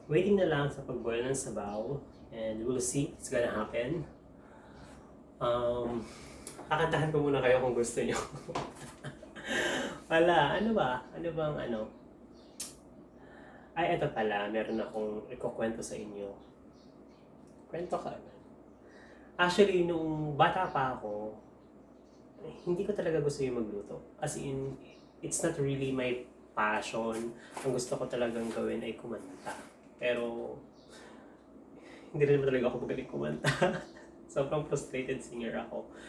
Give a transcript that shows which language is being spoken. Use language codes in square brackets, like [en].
[tl] Waiting na lang sa pag-boil ng sabaw. [en] And we'll see it's gonna happen. [tl] Kakantahan ko muna kayo kung gusto nyo. Wala, ano ba? Ano bang Ay, ito pala, meron akong ikukwento sa inyo. Kwento ka na. Actually, nung bata pa ako, hindi ko talaga gusto yung magluto. [en] As in, it's not really my passion. [tl] Ang gusto ko talagang gawin ay kumanta. Pero, hindi rin naman talaga ako magaling kumanta. Sobrang frustrated singer ako.